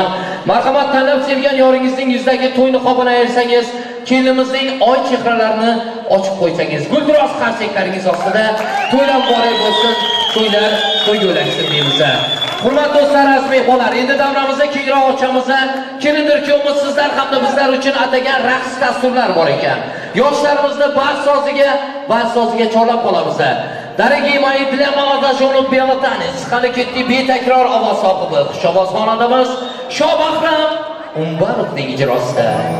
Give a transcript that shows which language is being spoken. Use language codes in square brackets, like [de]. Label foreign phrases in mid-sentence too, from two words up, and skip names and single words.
[uz] Marhamat tanlab sevgan yoringizning yuzdagi to'y niqobini ayirsangiz, kelinimizning oy chehralarini ochib qo'ysangiz, guldiroz qarsaklaringiz ostida to'ylar muborak bo'lsin. To'ylar to'y yo'laksin deymiz. Hurmatli do'stlar, aziz mehmonlar, endi davramizda kengroq ochamiz. Kelindir kuyovimiz sizlar hamda bizlar uchun atagan raqs dasturlar bor ekan. Yoshlarimizni bas soziga chorlab qolamiz. [ru] Дорогие мои, для молодоженов белотанец, [uz] harakatli betakror ovoz sohibi, xushovoz xonandamiz Shobahram Umbarovning ijrosida.